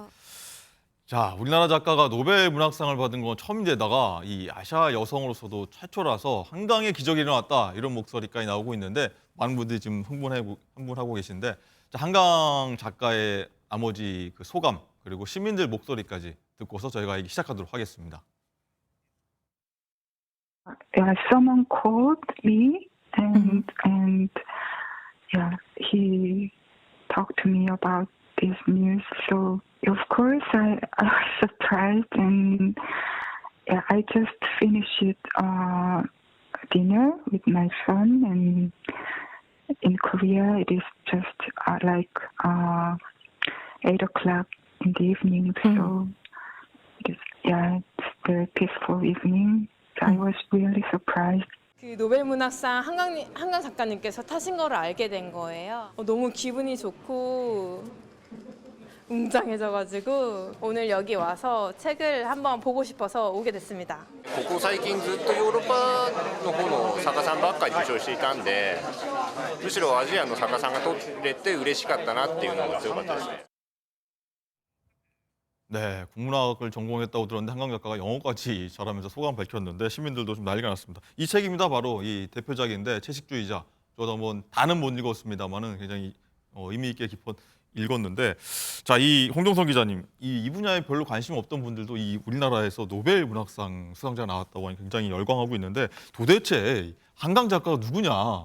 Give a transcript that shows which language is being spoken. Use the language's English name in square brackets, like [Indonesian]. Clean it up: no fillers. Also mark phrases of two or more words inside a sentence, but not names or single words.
[Korean] 자, 우리나라 작가가 노벨 문학상을 받은 건 처음인데다가 이 아시아 여성으로서도 최초라서 한강의 기적이 일어났다 이런 목소리까지 나오고 있는데 많은 분들이 지금 흥분하고 계신데 자, 한강 작가의 나머지 그 소감 그리고 시민들 목소리까지 듣고서 저희가 얘기 시작하도록 하겠습니다. [English] Yeah, someone called me and yeah, he talked to me about this news. So of course I was surprised and yeah, I just finished dinner with my son and in Korea it is just like 8 o'clock in the evening. So it is, yeah, it's very peaceful evening. I was really surprised. [Korean] 그 노벨 문학상 한강 작가님께서 타신 거를 알게 된 거예요. 너무 기분이 좋고 웅장해져가지고 오늘 여기 와서 책을 한번 보고 싶어서 오게 됐습니다. [Japanese] ここ最近ずっとヨーロッパの方の作家さんばっかり受賞していたんで、むしろアジアの作家さんが取れて嬉しかったなっていうのが強かったですね。 [Korean] 네, 국문학을 전공했다고 들었는데 한강 작가가 영어까지 잘하면서 소감 밝혔는데 시민들도 좀 난리가 났습니다. 이 책입니다. 바로 이 대표작인데 채식주의자. 저도 한번 다는 못 읽었습니다만은 굉장히 의미 있게 깊어 읽었는데 자, 이 홍정선 기자님, 이 분야에 별로 관심 없던 분들도 이 우리나라에서 노벨 문학상 수상자가 나왔다고 하니 굉장히 열광하고 있는데 도대체 한강 작가가 누구냐?